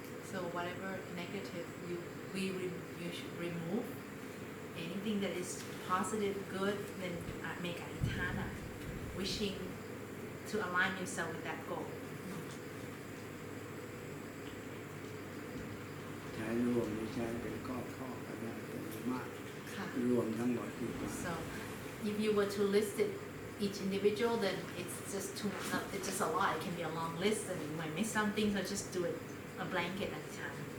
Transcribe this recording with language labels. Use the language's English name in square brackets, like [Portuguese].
[English] So whatever negative you should remove. Anything that is positive, good, then make adhitthana, wishing to align yourself with that goal. [Thai] ใช้รวมหรือใช้เป็นข้อก็ได้แต่มาก ค่ะ รวมทั้งหมดดีกว่า [English] So if you were to list it each individual, then it's just it's just a lot. It can be a long list, and you might miss something. So just do it a blanket at a time.